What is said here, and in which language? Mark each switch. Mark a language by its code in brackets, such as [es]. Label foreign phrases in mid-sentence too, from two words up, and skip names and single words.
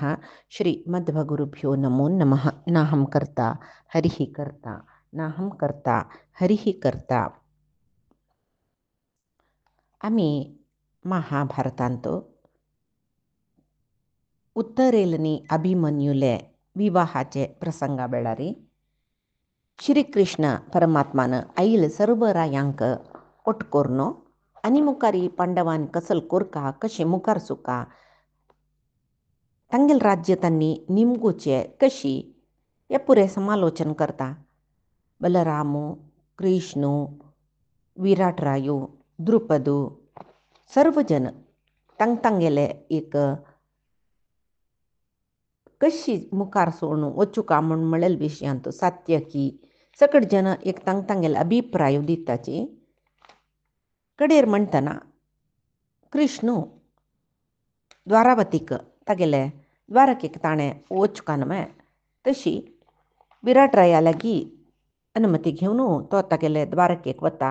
[sa] श्रीमद्भगुरुभ्यो नमो नमः। नाहं कर्ता हरिः कर्ता नाहं कर्ता हरिः कर्ता. [kok] आम्ही महाभारतांत उत्तरेलनी अभिमन्युले विवाहाचे प्रसंगा बेळारी श्रीकृष्ण परमात्मान आईल सर्व रायांक ओटकोरनो आणि मुखारी पांडवान कसल कोरका कशे मुखार सुका तंगेल राज्य त्यांनी निमगूचे कशी हे पुरे समालोचन करता. बलरामो कृष्णो विराटरायो द्रुपदो सर्वजन तंगेले एक कशी मुखार सोडून वचुका म्हण मिळेल विषयांत सात्यकी सकड जन एक तांगेल अभिप्राय दिताची कडेर म्हणटना कृष्ण द्वारावतीक तागेले द्वारकेक ताणें वचुका न्हय तशी विराटराया लागीं अनुमती घेवन तो तागेले द्वारकेक वता.